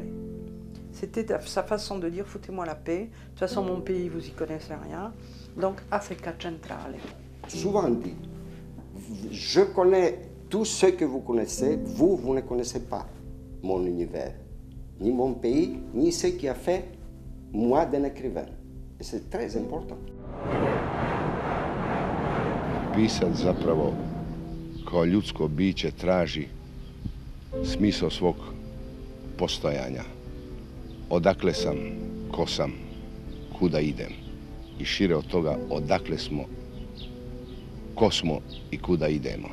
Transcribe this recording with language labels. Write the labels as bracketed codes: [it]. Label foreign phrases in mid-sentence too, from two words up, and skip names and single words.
[fr] C'était sa façon de dire « foutez-moi la paix, de toute façon mon pays vous y connaissez rien, donc Africa Centrale ». Souvent dit, je connais tout ce que vous connaissez, vous ne connaissez pas mon univers, ni mon pays, ni ce qui a fait moi d'un écrivain. Et c'est très important. [sr] Pisac zapravo kao ljudsko biće traži smisao svog postojanja. Odakle sam, ko sam, kuda idem. I šire od toga odakle smo, ko smo i kuda idemo.